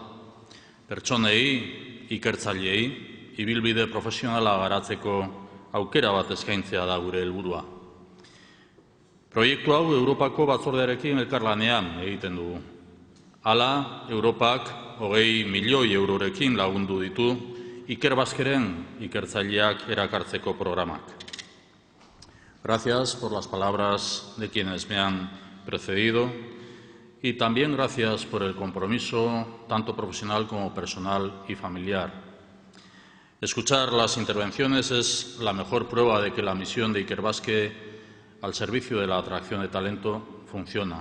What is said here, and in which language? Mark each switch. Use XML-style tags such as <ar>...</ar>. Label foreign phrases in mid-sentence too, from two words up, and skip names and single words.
<eu>Pertsonei, ikertzaileei, ibilbide profesionala garatzeko aukera bat eskaintzea da gure helburua. Proiektu hau Europako batzordearekin elkarlanean egiten dugu. Hala, Europak 20 milioi eurorekin lagundu ditu Ikerbasqueren ikertzaileak erakartzeko programak.</eu> <es>Gracias por las palabras de quienes me han precedido y también gracias por el compromiso tanto profesional como personal y familiar. Escuchar las intervenciones es la mejor prueba de que la misión de Ikerbasque al servicio de la atracción de talento funciona.</es>